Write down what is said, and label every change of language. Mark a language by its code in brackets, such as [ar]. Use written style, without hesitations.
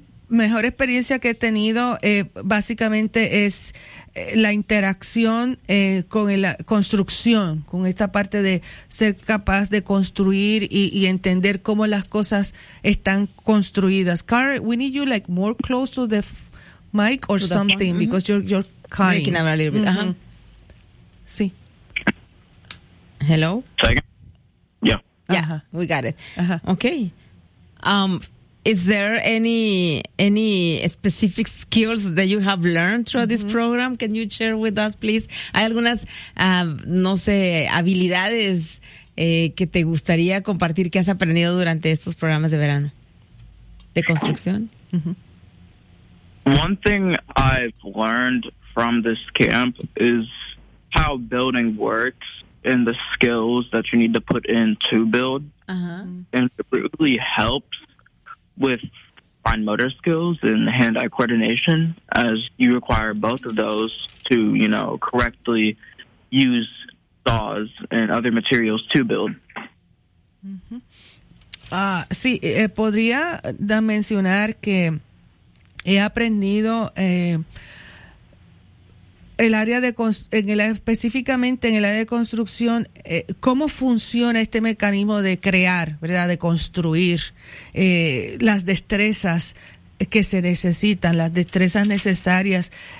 [es] Mejor experiencia que he tenido básicamente es la interacción con la construcción, con esta parte de ser capaz de construir y entender cómo las cosas están construidas. [en] Carl, we need you like more close to the mic or to something, mm-hmm, because you're cutting. Breaking up a little bit. Mm-hmm. [es] Uh-huh. Sí. [en] Hello? Second. Yeah. Yeah, uh-huh. We got it. Uh-huh. Okay. Is there any specific skills that you have learned through, mm-hmm, this program? Can you share with us, please? [es] ¿Hay algunas, habilidades que te gustaría compartir que has aprendido durante estos programas de verano de construcción? Mm-hmm. [en] One thing I've learned from this camp is how building works and the skills that you need to put in to build. Uh-huh. And it really helps with fine motor skills and hand-eye coordination, as you require both of those to, you know, correctly use saws and other materials to build. Mm-hmm. [es] Sí, podría mencionar que he aprendido el área de específicamente en el área de construcción, cómo funciona este mecanismo de crear, ¿verdad?, de construir, las destrezas que se necesitan, las destrezas necesarias,